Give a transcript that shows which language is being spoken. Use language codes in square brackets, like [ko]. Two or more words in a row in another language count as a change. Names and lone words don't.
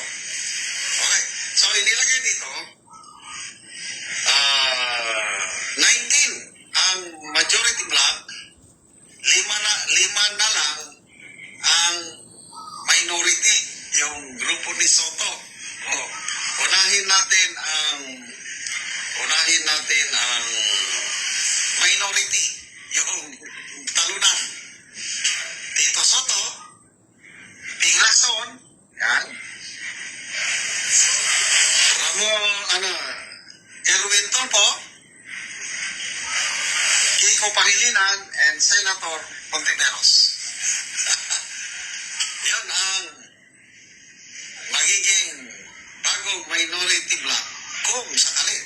[tl] Okay, so inilagay dito, 19 ang majority block, lima na lang ang minority, yung grupo ni Soto. Unahin natin ang minority, yung talunan. Tito Soto, Ping Lacson, yan. Erwin Tulfo, Kiko Pangilinan, and Senator Contiveros. Yan ang magiging bagong minority block kung sakali.